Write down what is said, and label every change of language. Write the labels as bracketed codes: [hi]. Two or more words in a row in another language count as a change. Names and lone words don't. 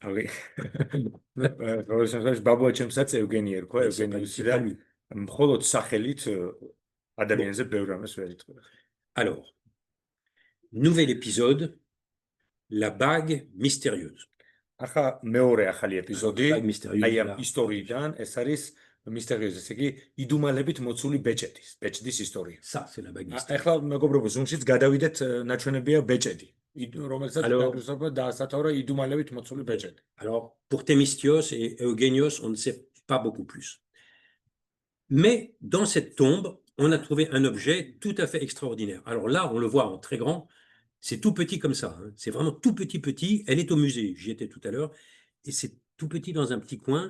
[fr] Ah oui. Alors, nouvel épisode, la bague mystérieuse. [ka] ახლა მეორე ახალი ეპიზოდი აი ამ ისტორიიდან ეს არის მისტერიოზი, ესე იგი იდუმალებით მოცული ბეჭდის ისტორია. [fr] Ça c'est la bague mystérieuse. [ka] ახლა მეგობრებო, ზუმშიც გადავიდეთ ნაჩვენებია ბეჭედი, რომელსაც ნაგრუსობა დაასათორა იდუმალებით მოცული ბეჭედი. [fr] Alors, pour Thémistios et Eugenios, on ne sait pas beaucoup plus. Mais dans cette tombe, on a trouvé un objet tout à fait extraordinaire. Alors là, on le voit en très grand. C'est tout petit comme ça, hein. C'est vraiment tout petit. Elle est au musée, j'y étais tout à l'heure, et c'est tout petit dans un petit coin.